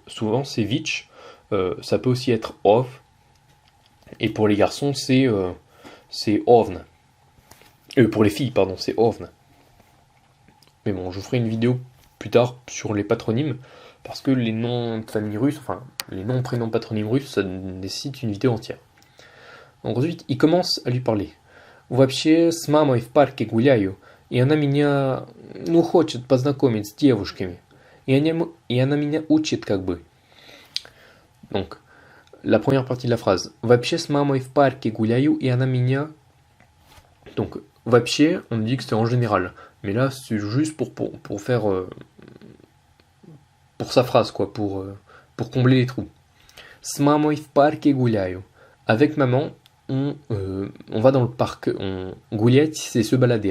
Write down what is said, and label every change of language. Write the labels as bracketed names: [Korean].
[French] Souvent c'est vich, ça peut aussi être ov, et pour les garçons c'est ovn. Pour les filles, pardon, c'est ovn. Mais bon, je vous ferai une vidéo plus tard sur les patronymes, parce que les noms de famille russes, enfin les noms, prénoms, patronymes russes, ça nécessite une vidéo entière. Donc ensuite, il commence à lui parler. [Russian] Вообще, с мамой в парке гуляю, и она меня, ну, хочет познакомить с девушками. И она меня учит как бы. [French] Donc, la première partie de la phrase. [Russian] Вообще, с мамой в парке гуляю, и она меня... [French] Donc, вообще, on dit que c'est en général. Mais là, c'est juste pour faire... pour sa phrase, quoi, pour combler les trous. [Russian] С мамой в парке гуляю. [French] Avec maman, on va dans le parc. Гулять, c'est se balader.